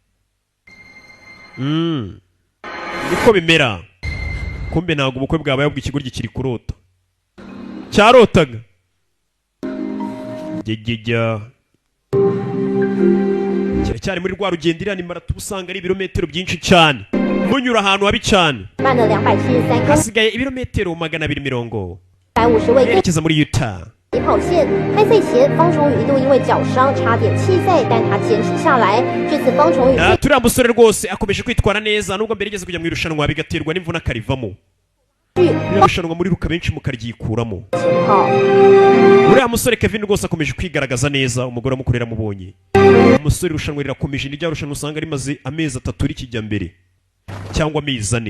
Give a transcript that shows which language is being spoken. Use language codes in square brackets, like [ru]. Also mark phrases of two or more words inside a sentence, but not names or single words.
[rw] Niko bimera. Kumbe ntabwo ubukwe bwabaye bw'ikigoryi kiri kurota. Cyarotaga. Gegejya. Kiracyari muri rwa rugendo iriya ni marato usanga ari ibirometero byinshi cyane. munyura ahantu habi cyane [zh] 慢了273公里， [rw] hasigaye ibirometero 250 [zh] 150位 [rw] yerekeza muri Utah [zh] 起跑线。开赛前，方崇宇一度因为脚伤差点弃赛，但他坚持下来。这次方崇宇 [rw] turiya musore rwose akomeje kwitwara neza nubwo mbere yigeze kujya mu irushanwa bigaterwa n'imvune akarivamo irushanwa muri ruka benshi mukaryikuramo. Uriya musore Kevin rwose akomeje kwigaragaza neza, umugore amukorera mubonye. Umusore irushanwa rirakomeje, ni rya rushanwa usanga rimaze amezi 3 rikijya mbere cyangwa amezi 4.